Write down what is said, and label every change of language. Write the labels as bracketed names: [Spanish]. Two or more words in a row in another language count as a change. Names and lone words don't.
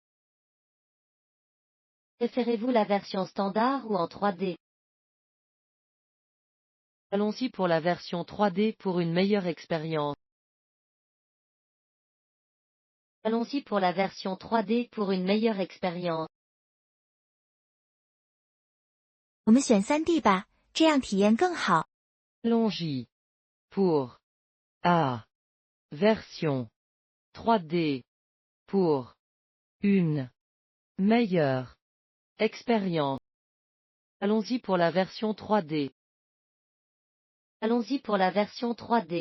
[French] Préférez-vous la version standard ou en 3D? Allons-y pour la version 3D pour une meilleure expérience. Allons-y pour la version 3D pour une meilleure expérience. [Chinese] 我们选 3D 吧，这样体验更好。 [French] Allons-y pour la version 3D pour une meilleure expérience. Allons-y pour la version 3D. Allons-y pour la version 3D.